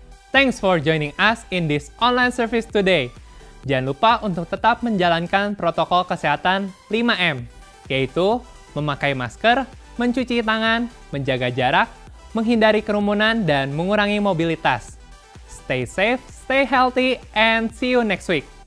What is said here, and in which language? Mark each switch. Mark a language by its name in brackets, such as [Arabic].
[English] Thanks for joining us in this online service today. [Indonesian] Jangan lupa untuk tetap menjalankan protokol kesehatan 5M, yaitu memakai masker, mencuci tangan, menjaga jarak, menghindari kerumunan, dan mengurangi mobilitas. [English] Stay safe, stay healthy, and see you next week.